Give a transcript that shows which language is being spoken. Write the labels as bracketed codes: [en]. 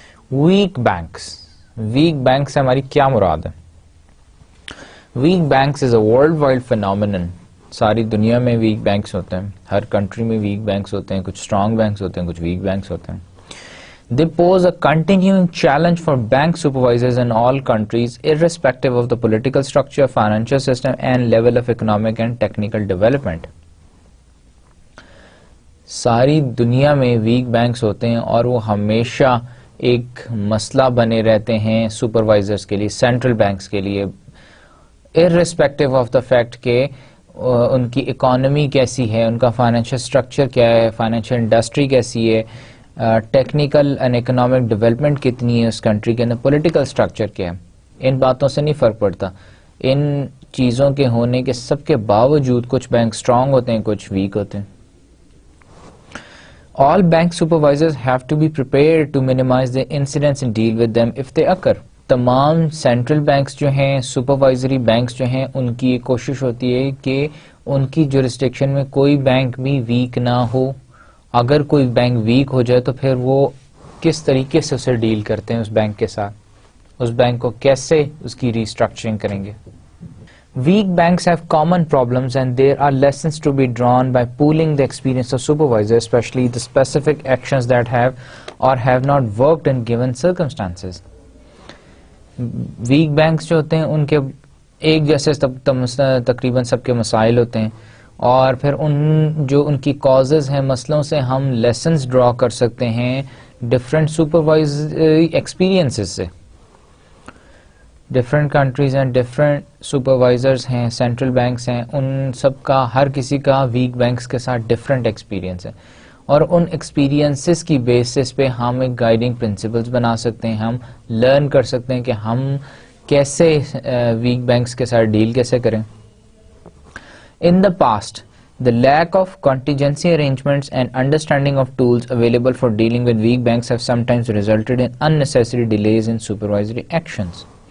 [ur] Week banks, week bank سے ہماری کیا مراد ہے؟ [en] Weak banks is a worldwide phenomenon. [ur] ساری دنیا میں ویک بینکس ہوتے ہیں, ہر کنٹری میں ویک بینکس ہوتے ہیں, کچھ اسٹرانگ بینکس ہوتے ہیں, کچھ ویک بینکس ہوتے ہیں. [en] They pose a continuing challenge for bank supervisors in all countries, irrespective of the political structure, financial system, and level of economic and technical development. [ur] ساری دنیا میں ویک بینکس ہوتے ہیں اور وہ ہمیشہ ایک مسئلہ بنے رہتے ہیں سپروائزرز کے لیے, سینٹرل بینکس کے لیے, [en] irrespective of the fact [ur] کہ ان کی اکانومی کیسی ہے, ان کا فائنینشیل اسٹرکچر کیا ہے, فائنینشیل انڈسٹری کیسی ہے, ٹیکنیکل اینڈ اکنامک ڈیولپمنٹ کتنی ہے اس کنٹری کے اندر, پولیٹیکل اسٹرکچر کیا ہے. ان باتوں سے نہیں فرق پڑتا. ان چیزوں کے ہونے کے سب کے باوجود کچھ بینک اسٹرانگ ہوتے ہیں, کچھ ویک ہوتے ہیں. [en] All bank supervisors have to be prepared to minimize the incidents and deal with them if they occur. [ur] تمام سینٹرل بینکس جو ہیں, سپروائزری بینکس جو ہیں, ان کی کوشش ہوتی ہے کہ ان کی جورسڈکشن میں کوئی بینک بھی ویک نہ ہو, اگر کوئی بینک ویک ہو جائے تو پھر وہ کس طریقے سے اسے ڈیل کرتے ہیں اس بینک کے ساتھ, اس بینک کو کیسے اس کی ریسٹرکچرنگ کریں گے. [en] Weak banks have common problems and there are lessons to be drawn by pooling the experience of supervisors, especially the specific actions that have or have not worked in given circumstances. [ur] Weak banks جو ہوتے ہیں ان کے ایک جیسے تقریباً سب کے مسائل ہوتے ہیں, اور پھر ان کی کازز ہیں, مسئلوں سے ہم لیسنز ڈرا کر سکتے ہیں ڈفرینٹ سپروائزری ایکسپیرینسز سے. ڈفرینٹ کنٹریز ہیں, ڈفرینٹ سپروائزرز ہیں, سینٹرل بینکس ہیں, ان سب کا ہر کسی کا ویک بینکس کے ساتھ ڈفرینٹ ایکسپیرینس ہے, اور ان ایکسپیرینسز کی بیسس پہ ہم ایک گائیڈنگ پرنسپلز بنا سکتے ہیں, ہم لرن کر سکتے ہیں کہ ہم کیسے ویک بینکس کے ساتھ ڈیل کیسے کریں. [en] In the past the lack of contingency arrangements and understanding of tools available for dealing with weak banks have sometimes resulted in unnecessary delays in supervisory actions.